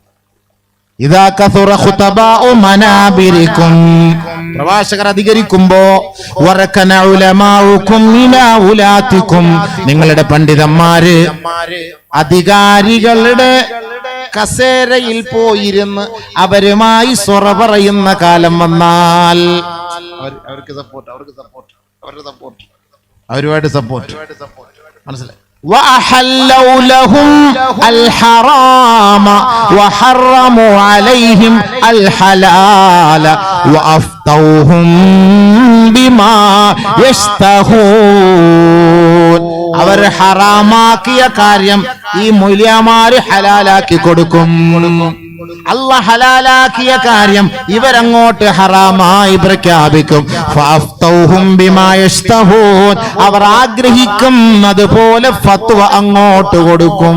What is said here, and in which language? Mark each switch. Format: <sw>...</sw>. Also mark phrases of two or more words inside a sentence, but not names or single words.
<ml>പ്രവാചകർ അധികരിക്കുമ്പോ നിങ്ങളുടെ പണ്ഡിതന്മാര് അധികാരികളുടെ കസേരയിൽ പോയിരുന്ന് അവരുമായി സൊറ പറയുന്ന കാലം വന്നാൽ അവർക്ക് സപ്പോർട്ട്, അവരുമായിട്ട് സപ്പോർട്ട്. മനസ്സിലായി?</ml> <ar>وَأَحَلَّوْا لَهُمْ الْحَرَامَ وَحَرَّمُوا عَلَيْهِمْ الْحَلَالَ وَأَفْتَوْهُمْ بِمَا يَشْتَهُونَ.</ar> <ml>അവർ ഹറാമാക്കിയ കാര്യം ഈ മൗലവിമാര് ഹലാലാക്കി കൊടുക്കും. അല്ലാഹ് ഹലാലാക്കിയ കാര്യം ഇവരങ്ങോട്ട് ഹറാമായി പ്രഖ്യാപിക്കും.</ml> <ar>فأفتوهم بما يشتهون,</ar> <ml>അവർ ആഗ്രഹിക്കുന്നത് പോലെ ഫത്വ അങ്ങോട്ട് കൊടുക്കും.</ml>